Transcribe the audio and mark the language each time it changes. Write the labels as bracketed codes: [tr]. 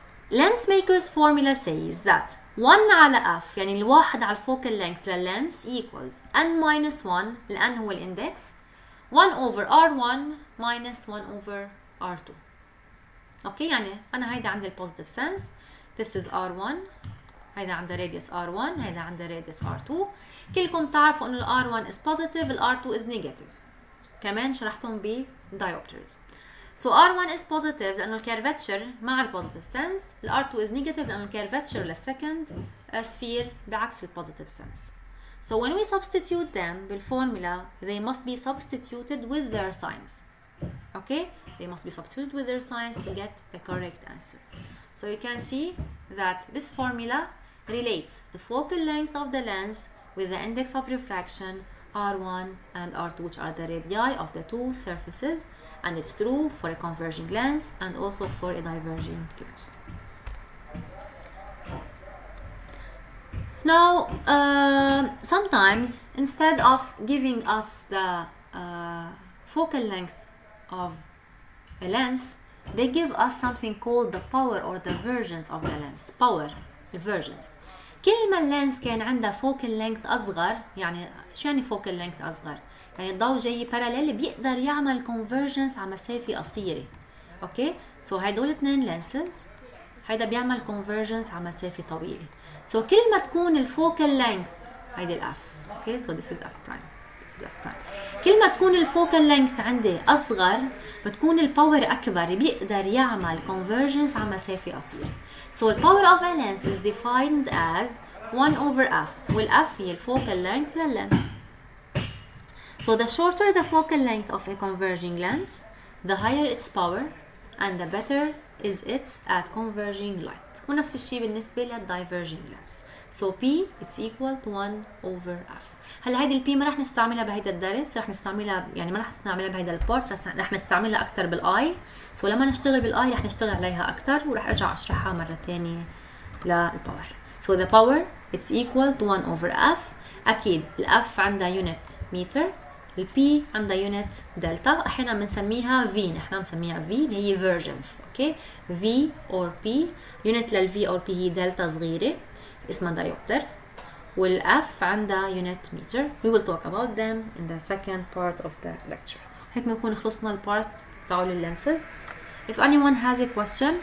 [en] Lens maker's formula says that 1 [ar] على F يعني الواحد على الفوكال [en] length لللens equals n minus 1 [ar] لأن هو الإندكس [en] 1 over R1 minus 1 over R2. [ar] أوكي يعني أنا هيدا عندي البوزيتيف sense. [en] This is R1. [ar] هيدا عندها radius R1 هيدا عندها radius R2. كلكم تعرفوا انه ال R1 [en] is positive [ar] ال R2 [en] is negative. [ar] كمان شرحتهم ب diopters. [en] So R1 is positive [ar] لأنه الكيرفتشر مع ال positive sense. ال R2 [en] is negative [ar] لأنه الكيرفتشر للسكند sphere بعكس ال positive sense. [en] So when we substitute them بالفورمولا they must be substituted with their signs. Okay? They must be substituted with their signs to get the correct answer. So you can see that this formula relates the focal length of the lens with the index of refraction R1 and R2, which are the radii of the two surfaces, and it's true for a converging lens and also for a diverging lens. Now, sometimes instead of giving us the focal length of a lens, they give us something called the power or the versions of the lens. Power, the versions. [ar] كل ما اللينس كان عندها فوكال لينث أصغر، يعني شو يعني فوكال لينث أصغر؟ يعني الضوء جاي باراليل بيقدر يعمل convergence على مسافة قصيرة. أوكي؟ سو هيدول اثنين لينسز، هيدا بيعمل convergence على مسافة طويلة. سو كل ما تكون الفوكال لينث هيدي الأف. أوكي؟ سو [en] this is F prime. This is F prime. [ar] كل ما تكون الفوكال لينث عندي أصغر بتكون الباور أكبر بيقدر يعمل convergence على مسافة قصيرة. [en] So the power of a lens is defined as 1 over F. Well, F هي focal length لللens. So the shorter the focal length of a converging lens, the higher its power and the better is its at converging light. [ar] ونفس الشيء بالنسبة للdiverging lens. [en] So P it's equal to 1 over F. [ar] هلا هيدي البي ما رح نستعملها بهيدا الدرس، رح نستعملها يعني ما رح نستعملها بهيدا البارت، رح نستعملها أكتر بالاي. سو لما نشتغل بالاي رح نشتغل عليها أكتر ورح أرجع أشرحها مرة تانية للباور. [en] So the power it's equal to 1 over F. [ar] أكيد الأف عندها يونت متر، البي عندها يونت دلتا، أحيانا بنسميها V، نحن بنسميها V اللي هي versions. أوكي V or P، يونت للV or P هي دلتا صغيرة اسمها diopter، والF عندها يونت متر. [en] We will talk about them in the second part of the lecture. [ar] هيك بنكون خلصنا البارت تاع الlenses. [en] If anyone has a question